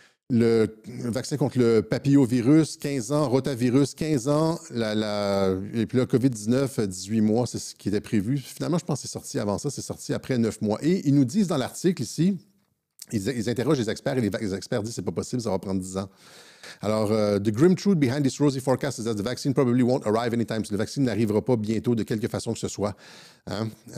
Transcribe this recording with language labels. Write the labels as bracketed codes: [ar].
[fr] Le vaccin contre le papillovirus, 15 ans, rotavirus, 15 ans, et puis le COVID-19, 18 mois, c'est ce qui était prévu. Finalement, je pense que c'est sorti avant ça, c'est sorti après 9 mois. Et ils nous disent dans l'article ici, ils interrogent les experts, et les experts disent que c'est pas possible, ça va prendre 10 ans. [en] Alors, the grim truth behind this rosy forecast is that the vaccine probably won't arrive anytime. [fr] Le vaccin n'arrivera pas bientôt de quelque façon que ce soit. Hein?